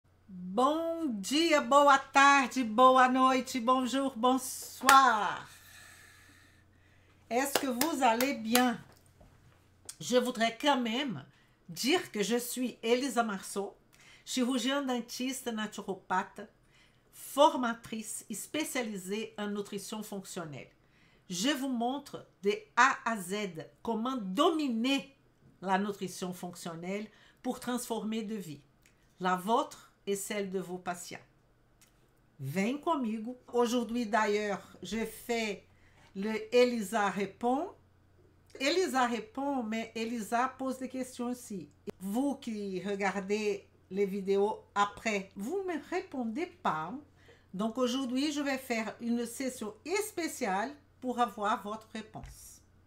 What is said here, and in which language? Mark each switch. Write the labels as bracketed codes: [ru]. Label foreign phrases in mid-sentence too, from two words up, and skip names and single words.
[pt] Bom dia, boa tarde, boa noite, [fr] bonjour, bonsoir. Est-ce que vous allez bien? Je voudrais quand même dire que je suis Elisa Marceau, chirurgienne dentiste naturopathe, formatrice spécialisée en nutrition fonctionnelle. Je vous montre de A à Z comment dominer la nutrition fonctionnelle pour transformer de vie, la vôtre et celle de vos patients. [pt] Vem comigo. [fr] Aujourd'hui d'ailleurs, je fais le Elisa répond. Elisa répond, mais Elisa pose des questions aussi. Vous qui regardez les vidéos après, vous ne me répondez pas. Donc aujourd'hui, je vais faire une session spéciale pour avoir votre réponse.